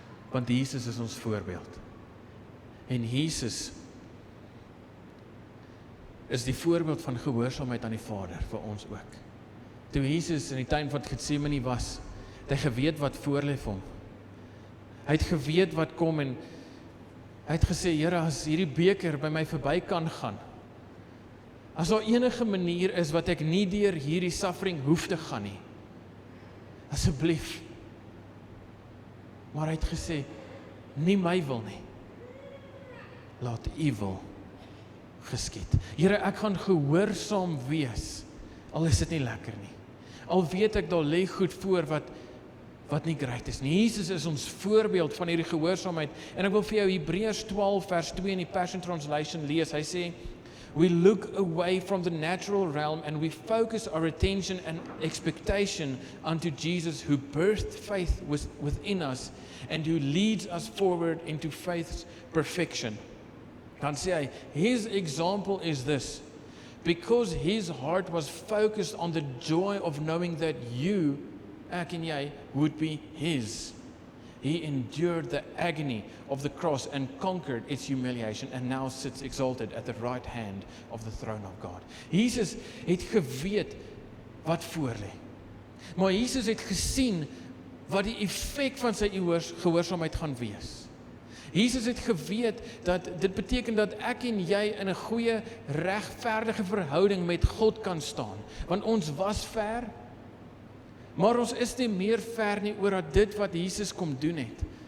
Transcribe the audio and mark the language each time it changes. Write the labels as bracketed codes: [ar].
[af] Want Jesus is ons voorbeeld. En Jesus is die voorbeeld van gehoorsaamheid aan die Vader vir ons ook. Toe Jesus in die tuin van Getsemane was, het hy geweet wat voorlê vir hom. Hy het geweet wat kom en hy het gesê, Here, as hierdie beker by my verby kan gaan, as daar enige manier is wat ek nie deur hierdie suffering hoef te gaan nie, asseblief. Maar hy het gesê, nie my wil nie, laat U wil geskied. Here, ek gaan gehoorsaam wees, al is dit nie lekker nie. Al weet ek, daar lê goed voor wat nie great is nie. Jesus is ons voorbeeld van hierdie gehoorsaamheid. En ek wil vir jou Hebreërs 12 vers 2 in die Passion Translation lees. Hy sê, [en] we look away from the natural realm and we focus our attention and expectation unto Jesus, who birthed faith within us and who leads us forward into faith's perfection. [af] Dan sê hy, [en] his example is this, because his heart was focused on the joy of knowing that you, [af] ek en jy, [en] would be his. He endured the agony of the cross and conquered its humiliation and now sits exalted at the right hand of the throne of God. [af] Jesus het geweet wat voor lê. Maar Jesus het gesien wat die effek van sy gehoorsaamheid gaan wees. Jesus het geweet dat dit beteken dat ek en jy in 'n goeie, regverdige verhouding met God kan staan. Want ons was ver, maar ons is nie meer ver nie oor dat dit wat Jesus kom doen het.